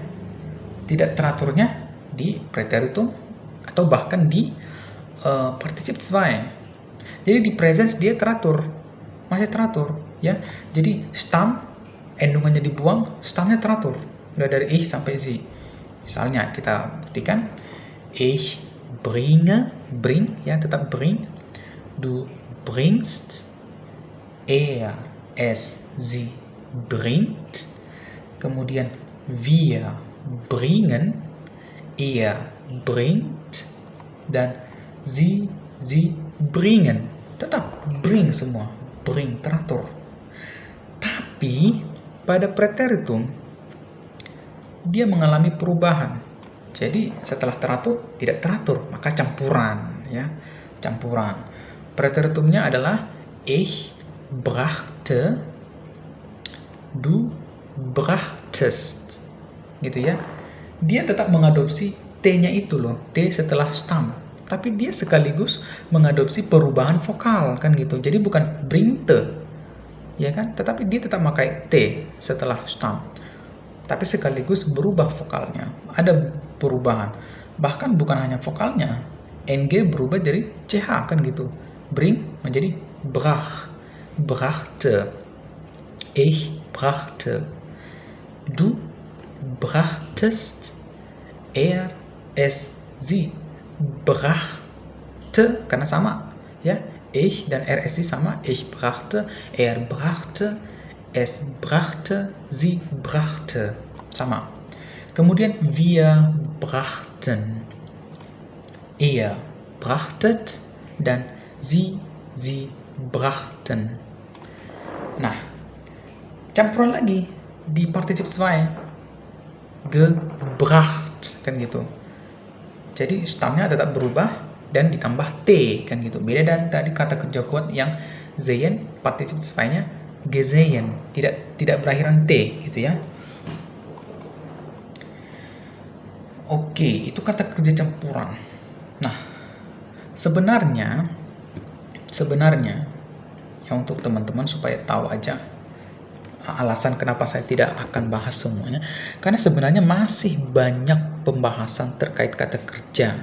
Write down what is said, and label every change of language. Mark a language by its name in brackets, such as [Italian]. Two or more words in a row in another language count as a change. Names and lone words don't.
[Indonesian] Tidak teraturnya di preteritum atau bahkan di partizip 2. Jadi di presence dia teratur, masih teratur, ya. Jadi stam endungannya dibuang, stamnya teratur. Udah dari ich sampai sie. Misalnya kita buktikan, [German] ich bringe, bring [Indonesian] ya tetap [German] bring, du bringst, er, es, sie bringt, kemudian wir bringen, er bringt, dan sie bringen. [Indonesian] Tetap bring semua, bring teratur. Tapi pada preteritum dia mengalami perubahan. Jadi setelah teratur tidak teratur, maka campuran ya. Campuran. Preteritumnya adalah [German] ich brachte, du brachtest. [Indonesian] Gitu ya. Dia tetap mengadopsi T-nya itu loh, T setelah stam. Tapi dia sekaligus mengadopsi perubahan vokal kan gitu. Jadi bukan bringte, ya kan? Tetapi dia tetap memakai T setelah stam. Tapi sekaligus berubah vokalnya. Ada perubahan. Bahkan bukan hanya vokalnya. NG berubah dari CH kan gitu. [German] Bring menjadi brach, brachte. Ich brachte. Du brachtest. Er, es, sie brachte, [Indonesian] karena sama ya, ich dan RSC sama, [German] ich brachte, er brachte, es brachte, sie brachte, [Indonesian] sama. [German] Kemudian wir brachten, ihr brachtet, dan sie brachten. [Indonesian] Nah, campuran lagi di partizip 2, gebracht kan gitu. Jadi stamnya tetap berubah dan ditambah T kan gitu. Beda dari tadi kata kerja kuat yang sehen, partizip 2-nya gesehen, tidak berakhiran T gitu ya. Oke, itu kata kerja campuran. Nah, sebenarnya ya untuk teman-teman supaya tahu aja alasan kenapa saya tidak akan bahas semuanya, karena sebenarnya masih banyak pembahasan terkait kata kerja.